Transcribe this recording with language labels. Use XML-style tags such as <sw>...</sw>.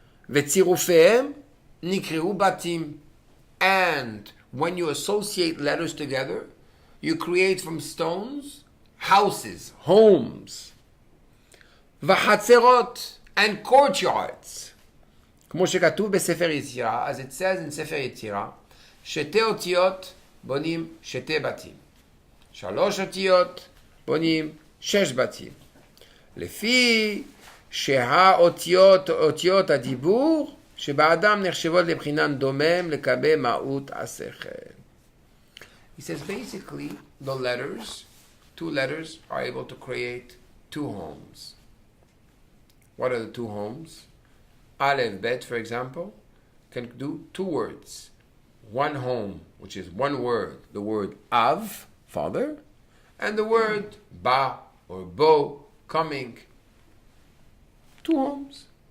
<he>Vetzirufehem nikriu batim.</he> <en>And when you associate letters together, you create from stones houses, homes. Vachatzerot, and courtyards.</en> <he>כמו שכתוב בספר יצירה,</he> <en>as it says in</en> <he>ספר יצירה, שתי אותיות בונים שתי בתים. שלוש אותיות בונים שש בתים. לפי שהאותיות, אותיות הדיבור, שבאדם נחשבות לבחינן דומם לקבל מהות השכל.</he> <en>He says basically the letters, two letters are able to create two homes. What are the two homes? Aleph, Bet, for example, can do two words. One home, which is one word, the word Av, father, and the word Ba or Bo, coming. Two homes.</en>